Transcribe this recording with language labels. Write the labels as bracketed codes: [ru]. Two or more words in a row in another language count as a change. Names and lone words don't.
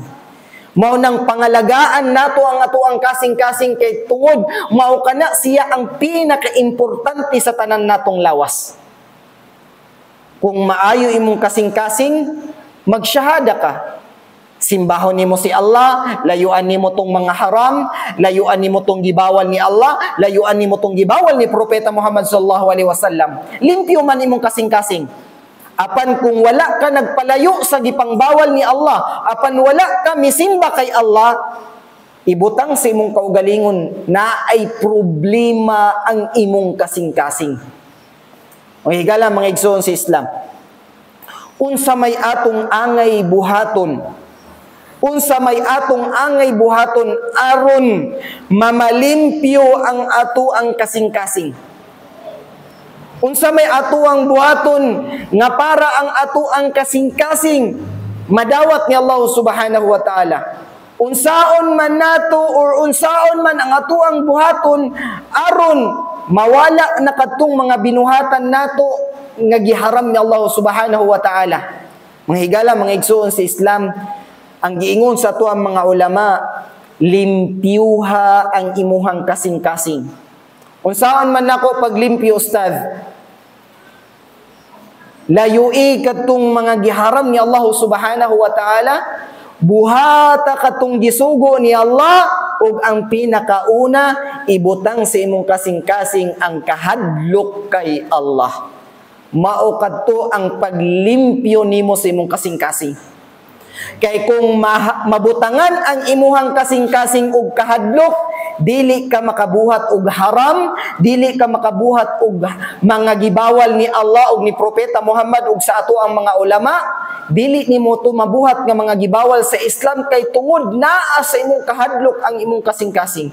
[ceb] Mao nang pangalagaan nato ang ato ang kasing-kasing kay tungod mao kana siya ang pinaka-importante sa tanan natong lawas. Kung maayo imong kasing-kasing, magsyahada ka. Simbahon nimo si Allah, layuan nimo tong mga haram, layuan nimo tong gibawal ni Allah, layuan nimo tong gibawal ni Propeta Muhammad [ar] صلى الله عليه وسلم. [ceb] Limpyo man imong kasing-kasing. Apan kung wala ka nagpalayo sa gipangbawal ni Allah, apan wala ka misimba kay Allah, ibutang sa imong kaugalingon na ay problema ang imong kasing-kasing. O higala mga igsoon sa Islam. Unsa may atong angay buhaton. Unsa may atong angay buhaton aron mamalimpyo ang ato ang kasing-kasing. Unsa may ato ang buhaton nga para ang ato ang kasing-kasing madawat ni Allah [ar] سبحانه وتعالى. [ceb] Unsaon man nato or unsaon man ang ato ang buhaton aron mawala na kadtong mga binuhatan nato nga giharam ni Allah [ar] سبحانه وتعالى. [ceb] Mga higala, mga igsoon sa Islam, ang giingon sa ato ang mga ulama, limpyuha ang imuhang kasing-kasing. Unsaon man nako paglimpyo, ustad? Layui kadtong mga giharam ni Allah [ar] سبحانه وتعالى, [ceb] buhata katong gisugo ni Allah, ug ang pinakauna ibutang sa imong kasing-kasing ang kahadlok kay Allah. Mao kadto ang paglimpyo nimo sa imong kasing-kasing. Kay kung mabutangan ang imuhang kasing-kasing og kahadlok, dili ka makabuhat og haram, dili ka makabuhat og mga gibawal ni Allah ug ni Propeta Muhammad ug sa ato ang mga ulama, dili nimo to mabuhat nga mga gibawal sa Islam kay tungod naa sa imong kahadlok ang imong kasing-kasing.